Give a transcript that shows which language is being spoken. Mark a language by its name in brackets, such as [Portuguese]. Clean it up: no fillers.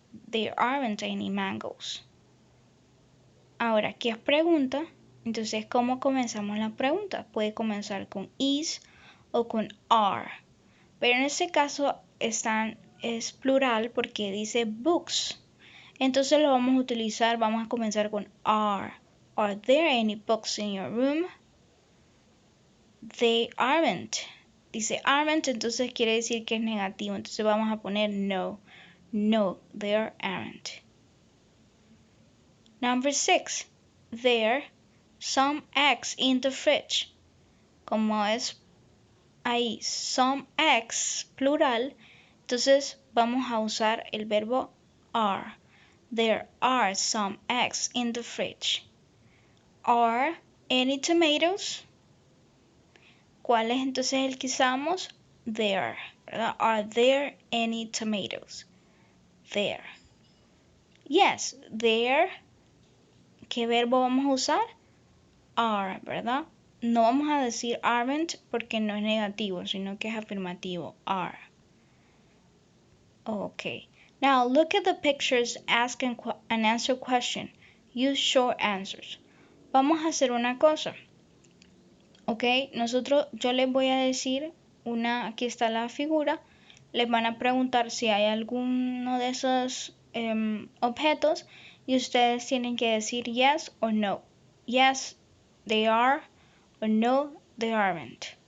[English] There aren't any mangoes. [Spanish] Ahora, ¿qué es pregunta? Entonces, ¿cómo comenzamos la pregunta? Puede comenzar con is o con are. Pero en este caso es plural porque dice books. Entonces lo vamos a utilizar, vamos a comenzar con are. [English] Are there any books in your room? They aren't. [Spanish] Dice aren't, entonces quiere decir que es negativo. Entonces vamos a poner no. [English] No, there aren't. Number 6. There some eggs in the fridge. [Spanish] Como es ahí some eggs, plural, entonces vamos a usar el verbo are. [English] There are some eggs in the fridge. Are any tomatoes? [Spanish] ¿Cuál es entonces el que usamos? [English] There, [Spanish] ¿verdad? [English] Are there any tomatoes? There. Yes, there. [Spanish] ¿Qué verbo vamos a usar? Are, ¿verdad? No vamos a decir aren't porque no es negativo, sino que es afirmativo. [English] Are. Okay. Now look at the pictures, ask and answer question. Use short answers. [Spanish] Vamos a hacer una cosa. Ok, yo les voy a decir aquí está la figura. les van a preguntar si hay alguno de esos objetos y ustedes tienen que decir [English] yes or no. Yes, they are, or no, they aren't.